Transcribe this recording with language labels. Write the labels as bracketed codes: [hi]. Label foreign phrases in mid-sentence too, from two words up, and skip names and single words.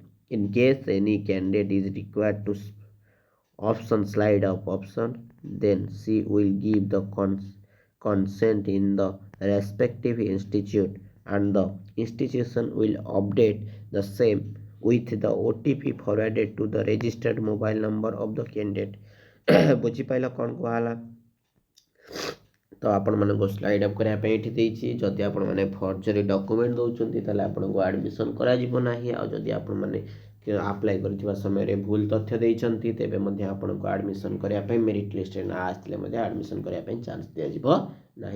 [en] In case any candidate is required to option slide of option, then she will give the consent in the respective institute and the institution will update the same with the OTP forwarded to the registered mobile number of the candidate. [or] ବୁଝିପାରିଲ କ'ଣ କୁହାହେଲା? ତ ଆପଣମାନଙ୍କୁ [en] slide up [or] କରିବା ପାଇଁ ଏଠି ଦେଇଛି। ଯଦି ଆପଣମାନେ [en] forgery document [or] ଦେଉଛନ୍ତି ତାହେଲେ ଆପଣଙ୍କୁ ଆଡ଼ମିସନ୍ କରାଯିବ ନାହିଁ। ଆଉ ଯଦି ଆପଣମାନେ ଆପ୍ଲାଏ କରିଥିବା ସମୟରେ ଭୁଲ ତଥ୍ୟ ଦେଇଛନ୍ତି ତେବେ ମଧ୍ୟ ଆପଣଙ୍କୁ ଆଡ଼ମିସନ୍ କରିବା ପାଇଁ ମେରିଟ୍ ଲିଷ୍ଟରେ ନାଁ ଆସିଥିଲେ ମଧ୍ୟ ଆଡ଼ମିସନ୍ କରିବା ପାଇଁ ଚାନ୍ସ ଦିଆଯିବ ନାହିଁ।